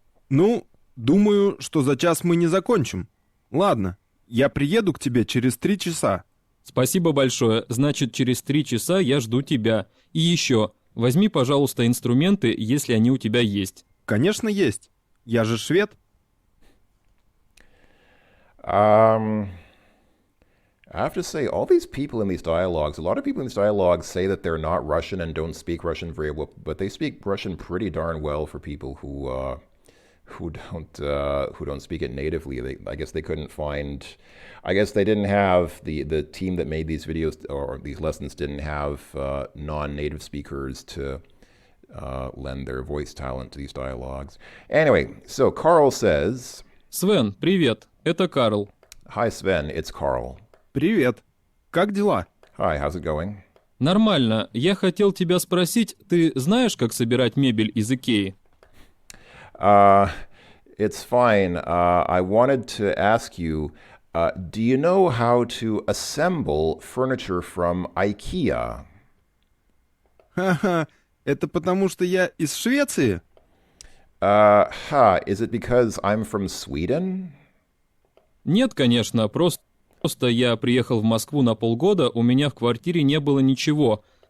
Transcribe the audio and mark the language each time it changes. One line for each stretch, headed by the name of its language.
Russian: Ну, думаю, что за час мы не закончим. Ладно, я приеду к тебе через 3 часа. Спасибо большое, значит, через 3 часа я жду тебя. И еще, возьми, пожалуйста, инструменты, если они у тебя есть. Конечно, есть. Я же швед.
English: I have to say, all these people in these dialogues, a lot of people in these dialogues say that they're not Russian and don't speak Russian very well, but they speak Russian pretty darn well for people who don't speak it natively. I guess they couldn't find. I guess they didn't have the team that made these videos or these lessons didn't have non-native speakers to lend their voice talent to these dialogues. Anyway, so Carl says,
Russian: Свен, привет, это Карл.
English: "Hi Sven, it's Carl.
Russian: Привет. Как дела?
English: Hi, how's it going?"
Russian: Нормально, я хотел тебя спросить, ты знаешь, как собирать мебель из Икеи?
English: It's fine. I wanted to ask you, do you know how to assemble furniture from IKEA?
Russian: Ха-ха, это потому что я из Швеции?
English: Is it because I'm from Sweden?
Russian: Нет, конечно, просто я приехал в Москву на полгода, у меня в квартире не было ничего.